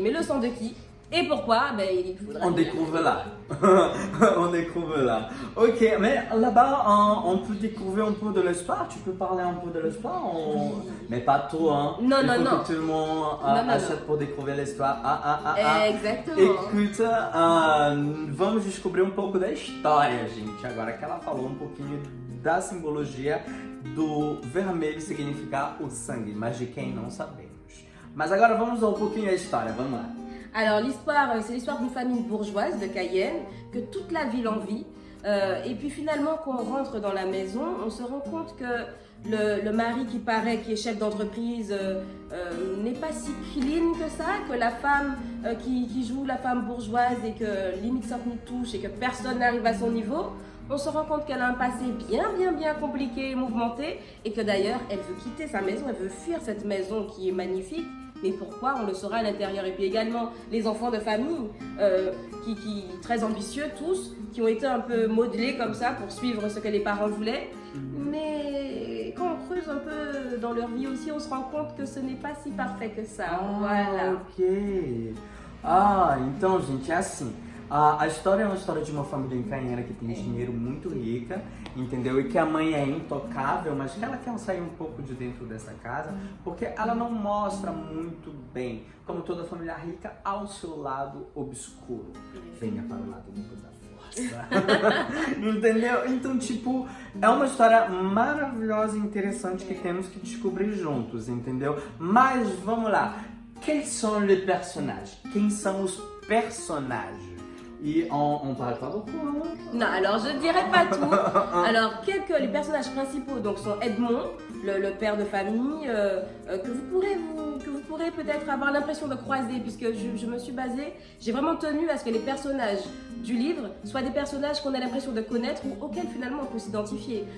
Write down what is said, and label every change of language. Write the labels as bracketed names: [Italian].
[French] Mais le sang de qui? Et pourquoi? Ben, il faudra on découvre là. On découvre là. Ok, mais là-bas, on peut découvrir un peu de l'histoire. Tu peux parler un peu de l'histoire, mais pas tout, hein. Non, il faut non. que tout le monde achète pour découvrir l'histoire. Exactement. Écoute, [Portuguese] vamos descobrir um pouco da história, gente. Agora que ela falou um pouquinho da simbologia do vermelho significar o sangue, mas de quem não sabemos. Mas agora vamos um pouquinho a história, vamos lá. [French] Alors l'histoire, c'est l'histoire d'une famille bourgeoise de Cayenne que toute la ville envie. Et puis finalement, quand on rentre dans la maison, on se rend compte que le mari qui paraît, qui est chef d'entreprise, n'est pas si clean que ça, que la femme qui joue la femme bourgeoise et que limite ça nous touche et que personne n'arrive à son niveau. On se rend compte qu'elle a un passé bien compliqué et mouvementé et que d'ailleurs elle veut quitter sa maison, elle veut fuir cette maison qui est magnifique. Mais pourquoi? On le saura à l'intérieur. Et puis également les enfants de famille, qui très ambitieux tous, qui ont été un peu modelés comme ça pour suivre ce que les parents voulaient. Mais quand on creuse un peu dans leur vie aussi, on se rend compte que ce n'est pas si parfait que ça. Voilà. [Portuguese] Ok. Então, gente, é assim. A história é uma história de uma família ucraniana que tem dinheiro muito rica, entendeu? E que a mãe é intocável, mas que ela quer sair um pouco de dentro dessa casa, porque ela não mostra muito bem, como toda família rica, ao seu lado obscuro. Venha para o lado da força. Entendeu? Então, tipo, é uma história maravilhosa e interessante que temos que descobrir juntos, entendeu? Mas, vamos lá. Quem são os personagens? Quem são os personagens? [French] Et on parle pas beaucoup, hein? Non, alors je ne dirais pas tout. Alors que les personnages principaux donc, sont Edmond, le père de famille, que vous pourrez peut-être avoir l'impression de croiser, puisque je me suis basée, j'ai vraiment tenu à ce que les personnages du livre soient des personnages qu'on a l'impression de connaître ou auxquels finalement on peut s'identifier.